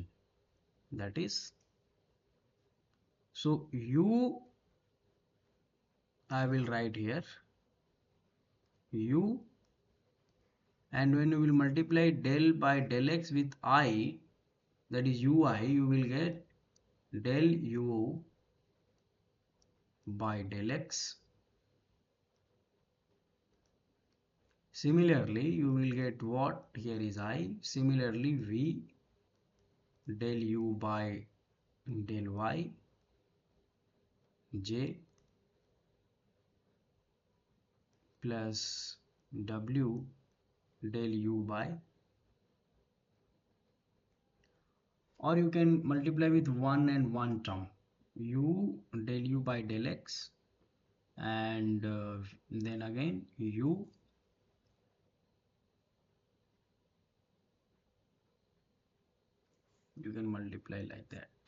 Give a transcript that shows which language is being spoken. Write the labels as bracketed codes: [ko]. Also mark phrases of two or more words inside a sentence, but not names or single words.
[en] That is, so u, I will write here u, and when you will multiply del by del x with I, that is ui, you will get del u by del x. Similarly, you will get what? Here is I. Similarly, v del u by del y, j plus w del u by, or you can multiply with one and one term, u del u by del x, and then again u you can multiply like that.